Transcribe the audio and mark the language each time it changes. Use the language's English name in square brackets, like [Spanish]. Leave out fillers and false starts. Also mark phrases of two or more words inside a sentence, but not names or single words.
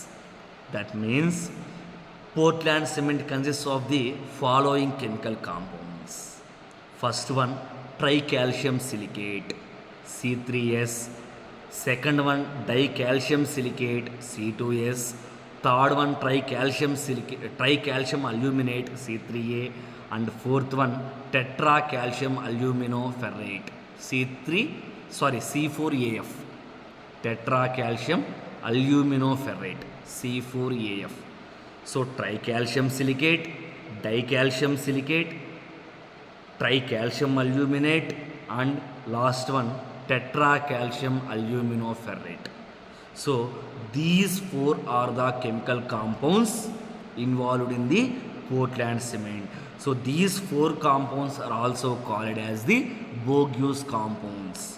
[English] That means Portland cement consists of the following chemical compounds. First one, tricalcium silicate, C3S. Second one, dicalcium silicate, C2S. Third one, tricalcium aluminate, C3A. And fourth one, tetracalcium aluminoferrate, C4AF. Tetracalcium aluminoferrate, C4AF. So tricalcium silicate, dicalcium silicate, tricalcium aluminate, and last one, tetracalcium aluminoferrate. So these four are the chemical compounds involved in the Portland cement. So these four compounds are also called as the Bogius compounds.